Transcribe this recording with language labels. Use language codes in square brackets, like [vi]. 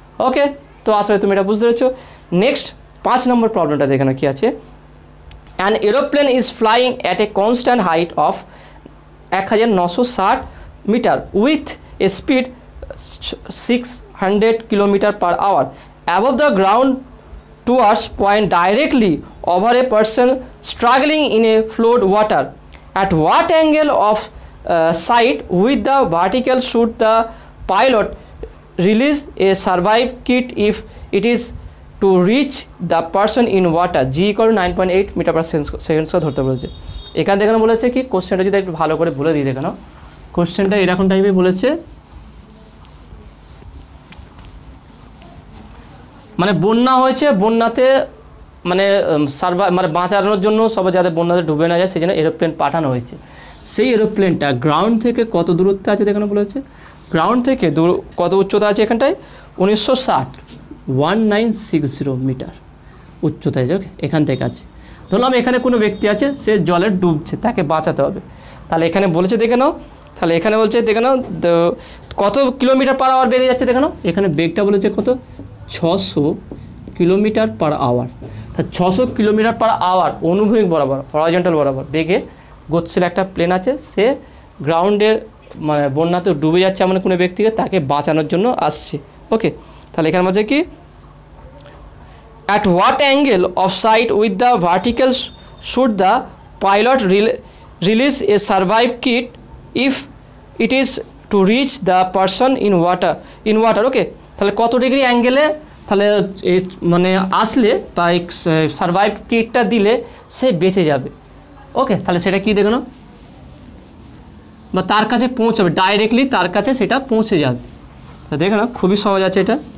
[bn] ওকে, তো আসলে তুমি এটা বুঝতে পেরেছো। নেক্সট 5 নম্বর প্রবলেমটা দেখানো কি আছে, [en] An aeroplane is flying at a constant height of 1960 metre with a speed 600 kilometre per hour above the ground towards point directly over a person struggling in a flowed water. At what angle of sight with the vertical should the pilot release a survive kit if it is to reach the person in water? G equal 9.8 meter per second [bn] ধরতে বলেছে। এখান থেকে বলেছে কি কোশ্চেনটা যদি একটু ভালো করে বলে দিই দেখেন, কোশ্চেনটা এরকম টাইপে বলেছে, মানে বন্যা হয়েছে, বন্যাতে মানে মানে বাঁচানোর জন্য সবাই যাতে বন্যাতে ডুবে না যায় সেই জন্য এরোপ্লেন পাঠানো হয়েছে। সেই এরোপ্লেনটা গ্রাউন্ড থেকে কত দূরত্বে আছে দেখানো বলেছে, গ্রাউন্ড থেকে কত উচ্চতা আছে এখানটায় 1960 মিটার উচ্চতায়, ওকে এখান থেকে আছে। ধরলাম এখানে কোনো ব্যক্তি আছে, সে জলে ডুবছে, তাকে বাঁচাতে হবে। তাহলে এখানে বলেছে দেখে নাও, তাহলে এখানে বলছে দেখে নাও কত কিলোমিটার পার আওয়ার বেগে যাচ্ছে দেখে নাও, এখানে বেগটা বলেছে কত 600 কিলোমিটার পার আওয়ার। তা 600 কিলোমিটার পার আওয়ার অনুভূমিক বরাবর হরাইজন্টাল বরাবর বেগে গতিশীল একটা প্লেন আছে, সে গ্রাউন্ডের মানে বন্যাতে ডুবে যাচ্ছে এমন কোনো ব্যক্তিকে তাকে বাঁচানোর জন্য আসছে। ওকে, তাহলে এখানে বলছে কি [en] at what angle of sight with the vertical should the pilot release a survive kit if it is to reach the person in water [bn] ওকে। তাহলে কত ডিগ্রি অ্যাঙ্গেলে তাহলে মানে আসলে বা সারভাইভ কিটটা দিলে সে বেঁচে যাবে। ওকে, তাহলে সেটা কি দেখো, বা তার কাছে পৌঁছাবে, ডাইরেক্টলি তার কাছে সেটা পৌঁছে যাবে। তা দেখো না, খুবই সহজ আছে এটা।